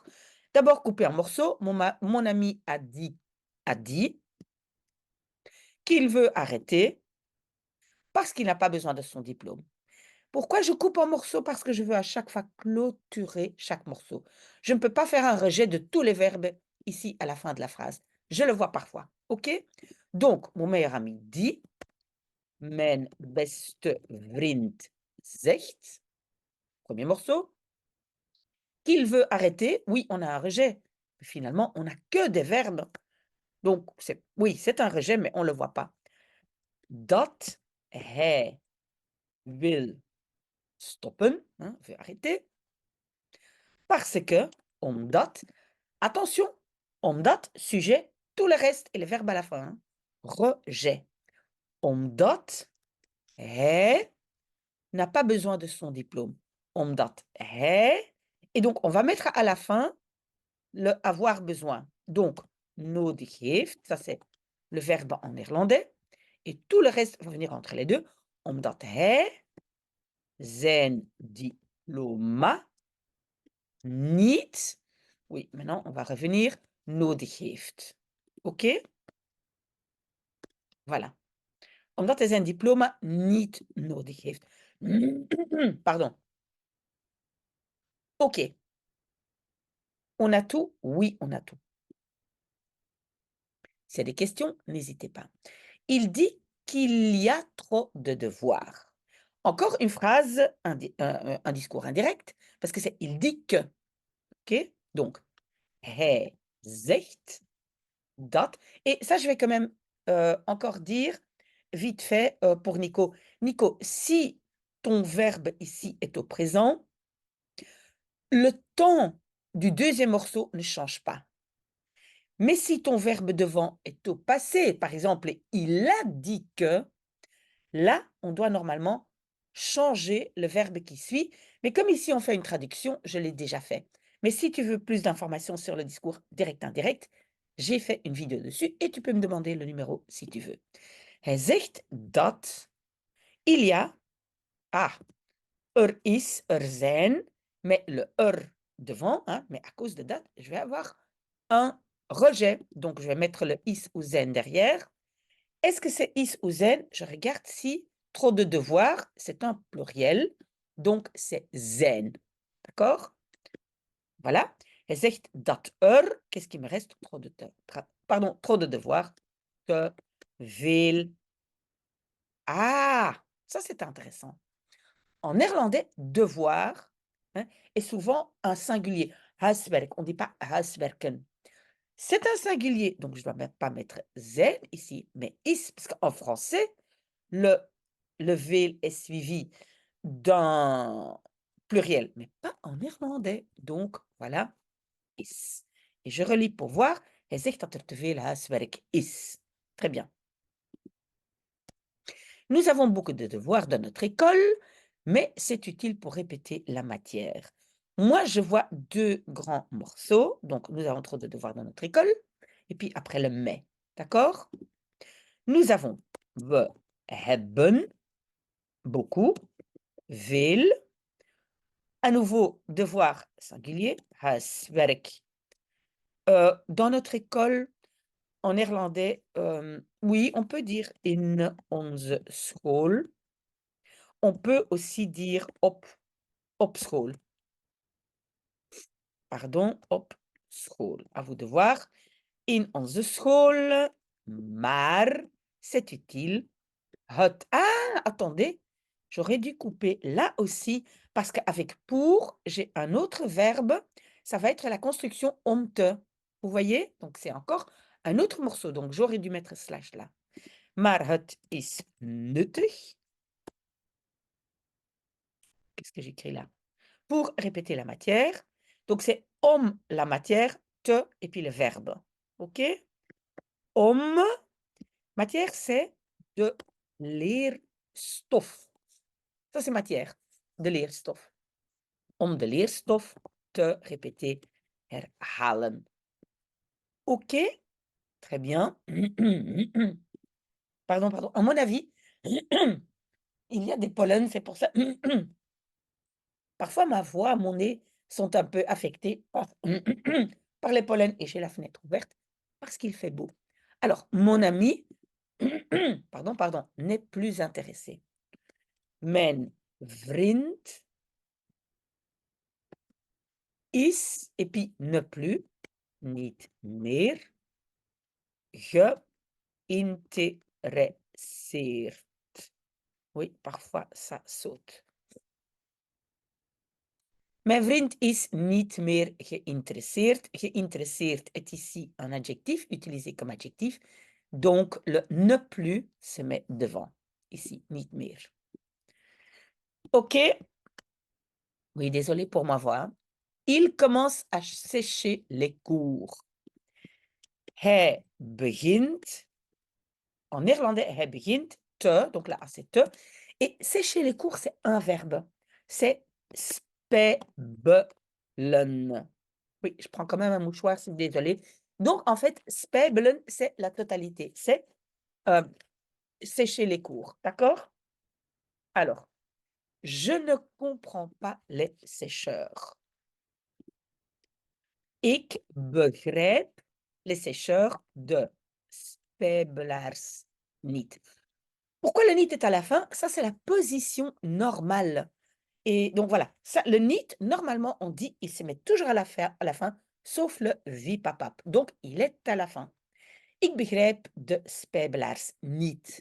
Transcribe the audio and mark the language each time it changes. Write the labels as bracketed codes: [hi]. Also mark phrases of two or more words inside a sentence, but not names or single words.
[fr] D'abord, couper en morceaux. Mon ami a dit qu'il veut arrêter parce qu'il n'a pas besoin de son diplôme. Pourquoi je coupe en morceaux? Parce que je veux à chaque fois clôturer chaque morceau. Je ne peux pas faire un rejet de tous les verbes ici à la fin de la phrase. Je le vois parfois. OK? Donc, mon meilleur ami dit, [nl] mijn beste vriend zegt, [fr] premier morceau, qu'il veut arrêter. Oui, on a un rejet. Finalement, on n'a que des verbes. Donc, oui, c'est un rejet, mais on ne le voit pas. [nl] Dat hij wil stoppen, [fr] hein, veut arrêter. Parce que, omdat, attention, omdat, sujet, tout le reste et le verbe à la fin, hein. Rejet. [nl] Omdat hij [fr] n'a pas besoin de son diplôme. [nl] Omdat hij, [fr] et donc on va mettre à la fin le avoir besoin. Donc, [nl] nodig heeft, [fr] ça c'est le verbe en néerlandais, et tout le reste va venir entre les deux. [nl] Omdat hij zijn diploma niet, [fr] oui, maintenant on va revenir, [nl] nodig heeft. Oké? [fr] Voilà. [nl] Omdat hij zijn diploma niet nodig heeft. [fr] Pardon. Oké. On a tout? Oui, on a tout. S'il y a des questions, n'hésitez pas. Il dit qu'il y a trop de devoirs. Encore une phrase, un discours indirect, parce que c'est il dit que. OK? Donc, [nl] hij zegt dat. [fr] Et ça, je vais quand même encore dire vite fait pour Nico. Nico, si ton verbe ici est au présent, le temps du deuxième morceau ne change pas. Mais si ton verbe devant est au passé, par exemple, il a dit que, là, on doit normalement changer le verbe qui suit. Mais comme ici, on fait une traduction, je l'ai déjà fait. Mais si tu veux plus d'informations sur le discours direct-indirect, j'ai fait une vidéo dessus et tu peux me demander le numéro si tu veux. [nl] Hij zegt dat [fr] il y a, [nl] er is, er zijn, [fr] mais le er devant, hein, mais à cause de dat, je vais avoir un rejet. Donc, je vais mettre le is ou zen derrière. Est-ce que c'est is ou zen? Je regarde si trop de devoirs, c'est un pluriel, donc c'est zijn. D'accord? Voilà. [nl] Hij zegt dat er, [fr] qu'est-ce qui me reste? Trop de devoirs. [nl] Te veel. [fr] Ah, ça c'est intéressant. En néerlandais, devoir, hein, est souvent un singulier. Huiswerk, on ne dit pas huiswerken. C'est un singulier, donc je ne dois même pas mettre zijn ici, mais is, parce qu'en français, le veel est suivi d'un pluriel, mais pas en néerlandais. Donc, voilà, is. Et je relis pour voir. [nl] Hij zegt dat er te veel huiswerk is. [fr] Très bien. Nous avons beaucoup de devoirs dans notre école, mais c'est utile pour répéter la matière. Moi, je vois deux grands morceaux. Donc, nous avons trop de devoirs dans notre école. Et puis après le mais. D'accord? Nous avons [nl] we hebben, [fr] beaucoup, veel. À nouveau, devoir singulier, huiswerk. Dans notre école, en néerlandais, oui, on peut dire [nl] in onze school. [fr] On peut aussi dire [nl] op school. [fr] Pardon, [nl] op school. [fr] À vous de voir. [nl] In onze school, maar [fr] c'est utile. Hot. Ah, attendez, j'aurais dû couper là aussi parce qu'avec pour, j'ai un autre verbe. Ça va être la construction om te. Vous voyez? Donc, c'est encore un autre morceau. Donc, j'aurais dû mettre slash là. [nl] Maar het is nuttig. [fr] Qu'est-ce que j'écris là? Pour répéter la matière. Donc, c'est om la matière, te et puis le verbe. OK? Om, matière, c'est [nl] de leerstof. [fr] Ça, c'est matière, [nl] de leerstof. Om de leerstof te répéter, herhalen. [fr] OK? Très bien. Pardon, pardon. À mon avis, il y a des pollens, c'est pour ça. Parfois, ma voix, mon nez sont un peu affectés par les pollens et j'ai la fenêtre ouverte parce qu'il fait beau. Alors, mon ami, pardon, n'est plus intéressé. [nl] Mijn vriend is, [fr] et puis ne plus, [nl] niet meer, geïnteresseerd. [fr] Oui, parfois ça saute. [nl] Mijn vriend is niet meer geïnteresseerd. [fr] Geïnteresseerd est ici un adjectif, utilisé comme adjectif. Donc, le ne plus se met devant. Ici, [nl] niet meer. [fr] OK. Oui, désolé pour ma voix. Il commence à sécher les cours. [nl] Hij begint. [fr] En néerlandais, [nl] hij begint te. [fr] Donc là, c'est te. Et sécher les cours, c'est un verbe. C'est spebelen. Oui, je prends quand même un mouchoir, c'est désolé. Donc, en fait, spebelen, c'est la totalité. C'est sécher les cours. D'accord? Alors, Je ne comprends pas les sécheurs. [nl] Ik begrijp [fr] les sécheurs [nl] de Spebelaars niet. [fr] Pourquoi le niet est à la fin? Ça, c'est la position normale. Et donc voilà, ça, le niet, normalement, on dit, il se met toujours à la fin, sauf le vipapap. Donc, il est à la fin. [nl] Ik begrijp de Spebelaars niet.